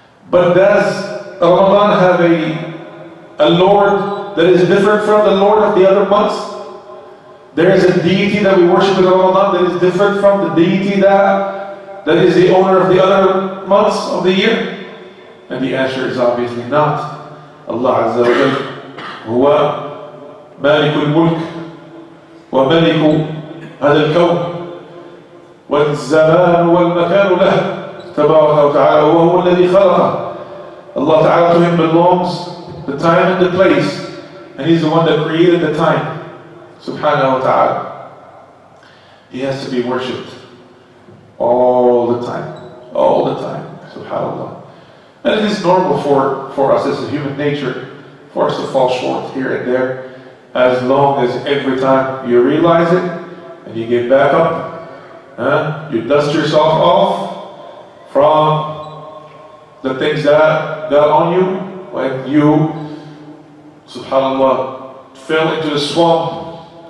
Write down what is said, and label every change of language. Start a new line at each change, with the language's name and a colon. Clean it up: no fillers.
English: But does Ramadan have a Lord that is different from the Lord of the other months? There is a deity that we worship in Ramadan that is different from the deity that is the owner of the other months of the year? And the answer is obviously not.
Arabic: Allah Azza wa Jalla huwa مالك الملك وملك هذا الكون والزمان والمكان له تبارك وتعالى وهو الذي خلقه.
English: Allah Ta'ala, to him belongs the time and the place, and he's the one that created the time, subhanahu wa ta'ala. He has to be worshipped all the time, subhanallah. And it is normal for us as a human nature for us to fall short here and there, as long as every time you realize it and you get back up, you dust yourself off from the things that got on you when you, subhanallah, fell into the swamp.